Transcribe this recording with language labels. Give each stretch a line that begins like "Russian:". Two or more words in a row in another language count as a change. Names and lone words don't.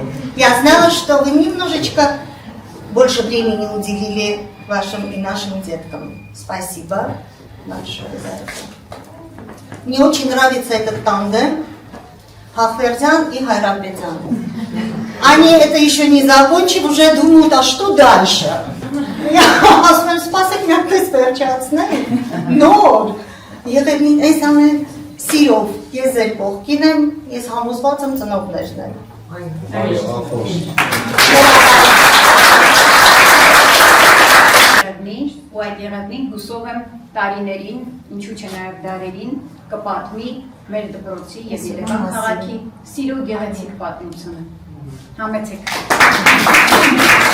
Russian: Я знала, что вы немножечко больше времени уделили вашим и нашим деткам. Спасибо большое за это. Мне очень нравится этот тандем Хахвердян и Хайрапетян. Они это еще не закончив, уже думают, а что дальше?
Armenian: Ասում սպասեք մի հատ վերջացնեմ, նոր, եղել այս ամեն սիրով, ես ձեր կողքին եմ, ես համոզված եմ ծնողներն եմ։ Ու այդ եղևնին հուսով եմ տարիներին, ինչու չէ նաև դարերին, կպատմի մեր դպրոցի և Երևան քաղաքի սիրո գեղեցիկ պատմությունը։ Համեցեք։